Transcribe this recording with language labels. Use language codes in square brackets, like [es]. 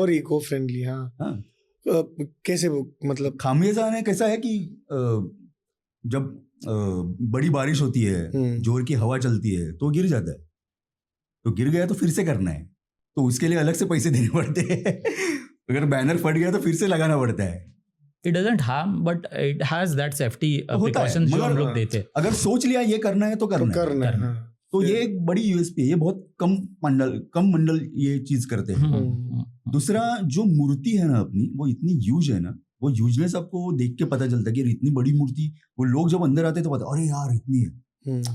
[hi] और eco friendly, हाँ. कैसे, मतलब खामियाजा ने कैसा है कि जब बड़ी बारिश होती है, जोर की हवा चलती है, तो गिर जाता है. तो गिर गया तो फिर से करना है, तो उसके लिए अलग से पैसे देने पड़ते हैं. अगर बैनर फट गया तो फिर से लगाना पड़ता है. [en] It doesn't harm, but it has that safety precautions [hi] जो हम लोग देते हैं. अगर सोच लिया ये करना है तो करना है. तो ये एक बड़ी यूएसपी है. ये बहुत कम मंडल ये चीज करते हैं. दूसरा, जो मूर्ति है ना अपनी, वो इतनी ह्यूज है ना वो यूजनेस आपको देख के पता चलता है कि इतनी बड़ी मूर्ति, वो लोग जब अंदर आते हैं तो पता, अरे यार इतनी है।